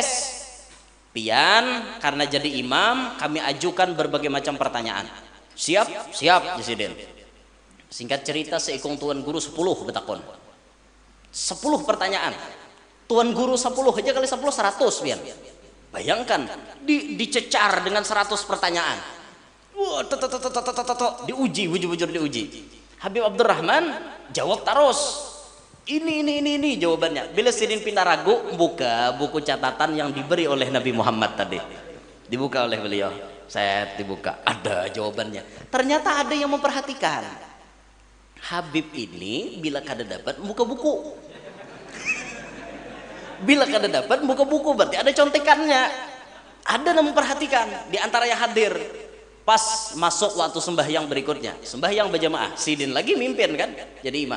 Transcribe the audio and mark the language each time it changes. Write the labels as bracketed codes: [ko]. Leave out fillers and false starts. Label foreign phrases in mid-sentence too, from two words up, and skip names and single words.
[id] Pian karena jadi imam kami ajukan berbagai macam pertanyaan. Siap Presiden. Singkat cerita seikung tuan guru 10 betakon. 10 pertanyaan. Tuan guru 10 aja kali 10 100 pian. Bayangkan dicecar dengan 100 pertanyaan. Wah, diuji. Habib Abdurrahman jawab terus. Ini jawabannya. Bila Sidin pindah ragu, buka buku catatan yang diberi oleh Nabi Muhammad tadi. Dibuka oleh beliau. Saya dibuka. Ada jawabannya. Ternyata ada yang memperhatikan. Habib ini bila kada dapat buka buku. Bila kada dapat buka buku berarti ada contekannya. Ada yang memperhatikan di antara yang hadir. Pas masuk waktu sembahyang berikutnya, sembahyang berjamaah, Sidin lagi mimpin kan, jadi imam.